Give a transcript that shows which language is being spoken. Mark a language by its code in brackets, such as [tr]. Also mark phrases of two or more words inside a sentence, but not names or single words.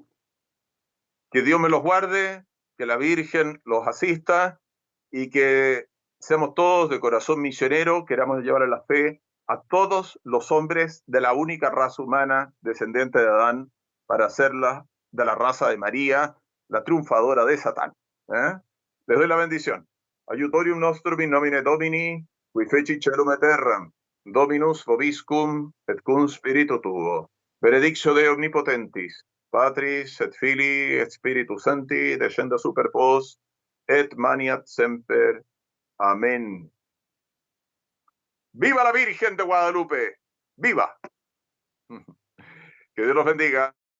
[es] Que Dios me los guarde, que la Virgen los asista y que seamos todos de corazón misionero, queramos llevar a la fe a todos los hombres de la única raza humana descendiente de Adán para hacerla de la raza de María, la triunfadora de Satán. Les doy la bendición. [la] Aiutorium nostrum in nomine Domini, qui feci celum et terram, Dominus vobiscum et cum spiritu tuo. Benedictio Dei omnipotentis, Patris et Filii et Spiritus Sancti, descenda super vos et maniat semper. [es] Amén. ¡Viva la Virgen de Guadalupe! ¡Viva! Que Dios los bendiga.